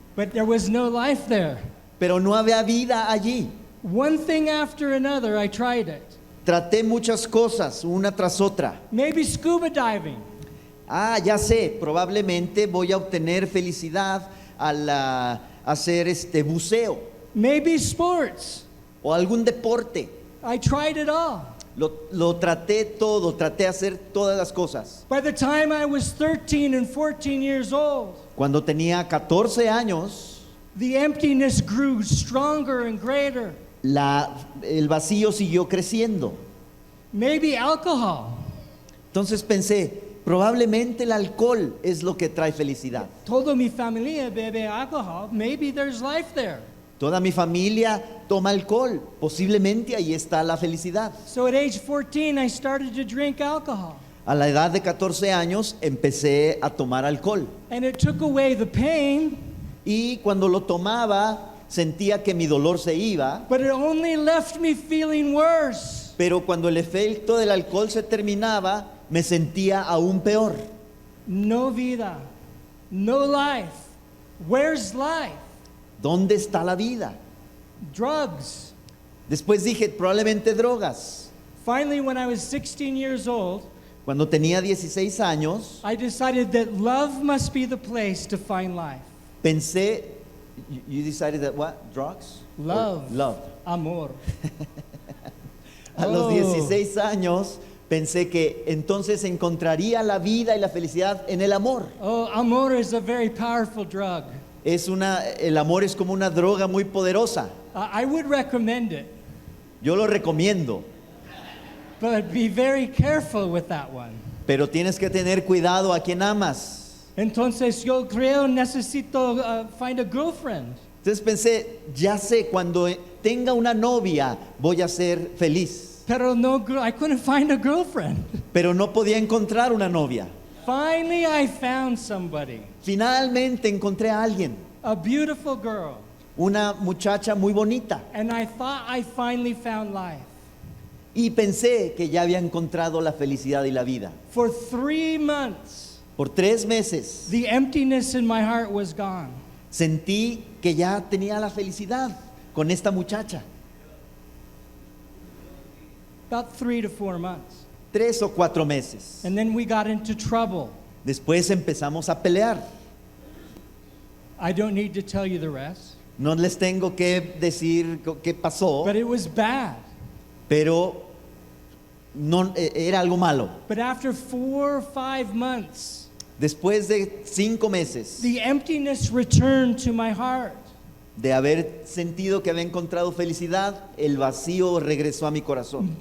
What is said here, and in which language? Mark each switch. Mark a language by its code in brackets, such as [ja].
[en] But there was no life there. [es] Pero no había vida allí. [en] One thing after another, I tried it. [es] Traté muchas cosas, una tras otra. [en] Maybe scuba diving. [es] Ya sé, probablemente voy a obtener felicidad al hacer buceo [en] Maybe sports. [es] o algún deporte. [en] I tried it all. [es] Lo traté todo, traté de hacer todas las cosas. [en] By the time I was 13 and 14 years old, [es] Cuando tenía 14 años, [en] the emptiness grew stronger and greater. [es] el vacío siguió creciendo. [en] Maybe alcohol. [es] Entonces pensé, probablemente el alcohol es lo que trae felicidad. Toda mi familia bebe alcohol. [en] Maybe there's life there. [es] Toda mi familia toma alcohol, posiblemente ahí está la felicidad. [en] So at age 14, I started to drink alcohol. [es] A la edad de 14 años empecé a tomar alcohol [en] And it took away the pain, [es] y cuando lo tomaba sentía que mi dolor se iba, [en] but it only left me feeling worse. [es] pero cuando el efecto del alcohol se terminaba me sentía aún peor. No vida, [en] no life. Where's life? [es] ¿Dónde está la vida? [en] Drugs. [es] Después dije, probablemente drogas. [en] Finally, when I was 16 years old, [es] Cuando tenía 16 años, [en] I decided that love must be the place to find life. pensé, you decided that what? Drugs? Love. Or love. [es] Amor. A los 16 años pensé que entonces encontraría la vida y la felicidad en el amor. [en] Oh, amor is a very powerful drug. [es] El amor es como una droga muy poderosa. [en] I would recommend it, [es] Yo lo recomiendo, [en] but be very careful with that one. [es] pero tienes que tener cuidado a quien amas. Entonces yo creo necesito [en] find a girlfriend. [es] Entonces pensé, ya sé, cuando tenga una novia voy a ser feliz. Pero no, [en] I couldn't find a girlfriend. [es] Pero no podía encontrar una novia. [en] Finally, I found somebody, [es] Finalmente encontré a alguien, [en] a beautiful girl, [es] una muchacha muy bonita. [en] and I thought I finally found life. [es] Y pensé que ya había encontrado la felicidad y la vida. [en] For 3 months, [es] Por 3 meses [en] the emptiness in my heart was gone. [es] sentí que ya tenía la felicidad con esta muchacha. [en] About 3 to 4 months. [es] 3 o 4 meses. [en] And then we got into trouble. [es] Después empezamos a pelear. [en] I don't need to tell you the rest, [es] No les tengo que decir qué pasó, [en] but it was bad. [es] pero no, era algo malo. [en] But after 4 or 5 months, [es] Después de 5 meses [en] the emptiness returned to my heart. [es] de haber sentido que había encontrado felicidad, el vacío regresó a mi corazón,